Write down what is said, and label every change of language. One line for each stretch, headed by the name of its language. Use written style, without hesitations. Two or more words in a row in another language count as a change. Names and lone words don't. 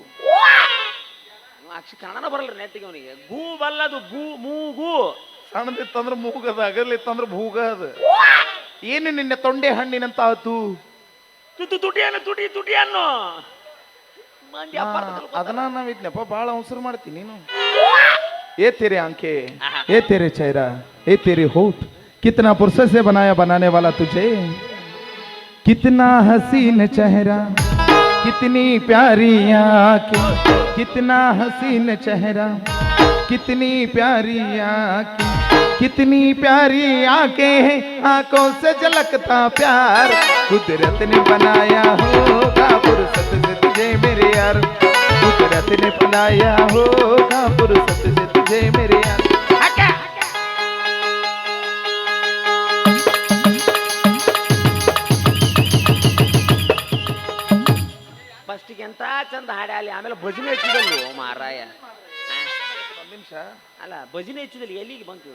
Kannada: ಕನ್ನಡ ಬರಲ್ರಿ ನೆಟ್ಟಿಗೆ ಅವನಿಗೆ. ಗೂಬಲ್ಲದು ಗೂ ಮೂಗು. ಸಣ್ಣದಿತ್ತಂದ್ರೆ ಮೂಗದ, ಅಗಲಿತ್ತಂದ್ರೆ ಭೂಗ ಅದ. ಏನು ನಿನ್ನ ತೊಂಡೆ ಹಣ್ಣಿನಂತ ಆತು. ತುಟಿಯನ್ನು ತುಟಿ ಅನ್ನು ಅದನ್ನ ನಾವಿದ್ನಪ್ಪ ಭಾಳ ಅವಸರ ಮಾಡ್ತೀನಿ ನೀನು.
Hindi: ए तेरे आंखें, ए तेरे चेहरा, ए तेरे होठ, कितना फुर्सत से बनाया बनाने वाला तुझे, कितना हसीन चेहरा। कितनी प्यारी आंखें कितना हसीन चेहरा कितनी प्यारी आंखें कितनी प्यारी आंखें हैं आंखों से झलकता प्यार कुदरत ने बनाया होगा फुर्सत से तुझे मेरे यार कुदरत ने बनाया होगा फुर्सत से तुझे मेरे यार
Kannada: ಫಸ್ಟಿಗೆ ಎಂತ ಚಂದ ಹಾಡ್ಯಾಲಿ ಆಮೇಲೆ ಭಜನೆ ಹಚ್ಚಿದಲ್ವ ಮಾರಾಯ ಒಂದು ನಿಮಿಷ ಅಲ್ಲ ಭಜನೆ ಹಚ್ಚಿದಲ್ಲಿ ಎಲ್ಲಿಗೆ ಬಂತು